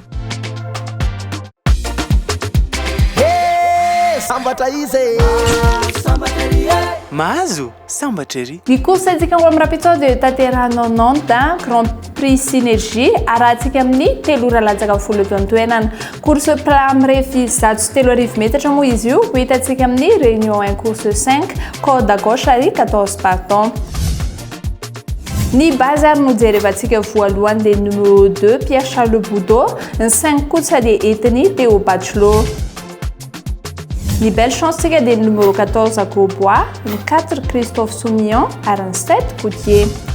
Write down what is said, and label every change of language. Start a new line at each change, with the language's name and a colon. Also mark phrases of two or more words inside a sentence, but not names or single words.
Malagasy: Hey, sambatra izy Mahazo, sambatra ery. Ny course antsika ho amin'ny rapito dia taterahanao Nantes Grand Prix Synergie arahantsika amin'ny telo ora latsaka folo eto antoenana.
French: Course plat
Malagasy: mirefy zato sy telo arivo metatra moa izy io ho hitantsika amin'ny
French: réunion 1 course 5 code à gauche
Malagasy: ary 14 partant. Ny base ary no jerevantsika voalohany dia numéro 2 Pierre Charles Boudot, ny 5 kosa dia entiny Théo Bachelot. Ny
French: belle chance
Malagasy: tsika dia numéro 14 Grosbois, ny 4 Christophe Soumillon ary ny 7 Coutier.